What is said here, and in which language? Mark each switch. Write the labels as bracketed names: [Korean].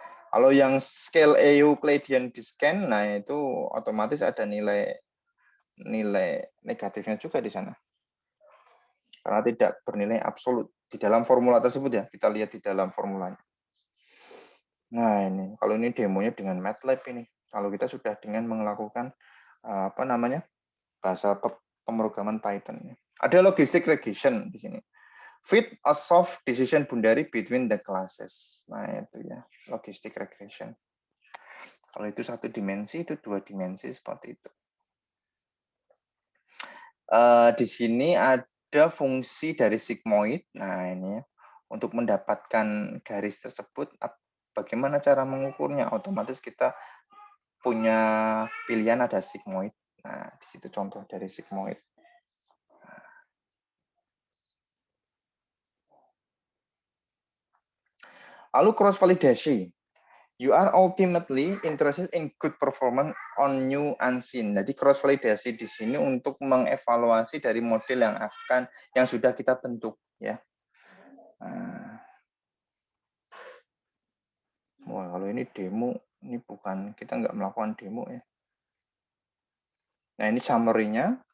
[Indonesian] Kalau yang scale Euclidean distance, nah itu otomatis ada nilai negatifnya juga di sana, karena tidak bernilai absolut di dalam formula tersebut ya. Kita lihat di dalam formulanya. Nah ini, kalau ini demonya dengan MATLAB ini. Kalau kita sudah dengan melakukan apa namanya bahasa pemrograman Python. Ada logistic regression di sini. [English] Fit a soft decision boundary between the classes. [Indonesian] Nah itu ya, logistic regression. Kalau itu satu dimensi, itu dua dimensi seperti itu. Di sini ada fungsi dari sigmoid. Nah ini ya, untuk mendapatkan garis tersebut, bagaimana cara mengukurnya? Otomatis kita punya pilihan ada sigmoid. Nah di situ contoh dari sigmoid. Lalu cross validasi. [English] You are ultimately interested in good performance on new unseen. [Indonesian] Jadi cross validasi di sini untuk mengevaluasi dari model yang sudah kita bentuk ya. Nah, wah, kalau ini demo, ini bukan, kita nggak melakukan demo ya. Nah ini summary-nya.